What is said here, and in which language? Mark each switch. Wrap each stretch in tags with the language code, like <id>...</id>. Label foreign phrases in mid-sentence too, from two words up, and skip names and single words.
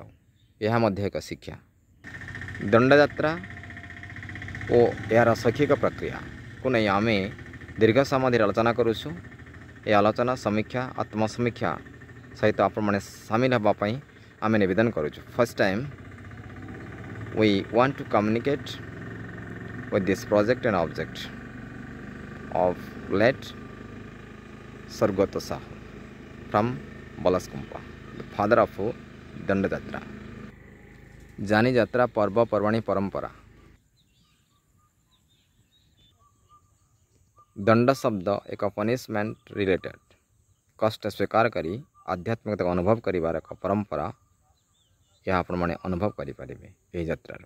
<or>ଏହା ମଧ୍ୟ ଏକ ଶିକ୍ଷା। ଦଣ୍ଡଯାତ୍ରା ଓ ଏହାର ଶୈକ୍ଷିକ ପ୍ରକ୍ରିୟାକୁ ନେଇ ଆମେ ଦୀର୍ଘ ସମୟ ଧରି ଆଲୋଚନା କରୁଛୁ। ଏ ଆଲୋଚନା ସମୀକ୍ଷା ଆତ୍ମସମୀକ୍ଷା ସହିତ ଆପଣମାନେ ସାମିଲ ହେବା ପାଇଁ ଆମେ ନିବେଦନ କରୁଛୁ।</or> <en>first time we want to communicate with this project and object of late Sargata Sahu from Balaskumpa, the father of Danda Jatra.</en> <or>जानी ଯାତ୍ରା ପର୍ବପର୍ବାଣୀ ପରମ୍ପରା। ଦଣ୍ଡ ଶବ୍ଦ ଏକ</or> <en>punishment related</en> <or>କଷ୍ଟ ସ୍ୱୀକାର କରି ଆଧ୍ୟାତ୍ମିକତାକୁ ଅନୁଭବ କରିବାର ଏକ ପରମ୍ପରା। ଏହା ଆପଣମାନେ ଅନୁଭବ କରିପାରିବେ ଏହି ଯାତ୍ରାରୁ।</or>